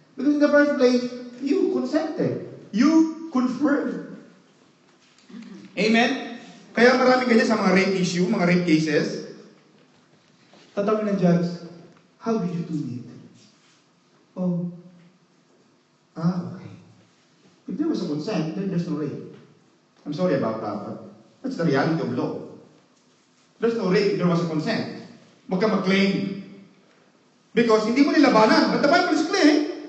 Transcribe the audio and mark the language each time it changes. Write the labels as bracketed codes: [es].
[en] Because in the first place, you consented. You confirmed. Amen? [tl] Kaya marami ganyan sa mga rape issue, mga rape cases. Tatawin ng judge, [en] how did you do it? Oh. Okay. If there was a consent, then there's no rape. I'm sorry about that, but that's the reality of law. There's no rape if there was a consent. [tl] Huwag ka mag-claim. [en] Because [tl] hindi mo nilabanan. [en] But the Bible is clear.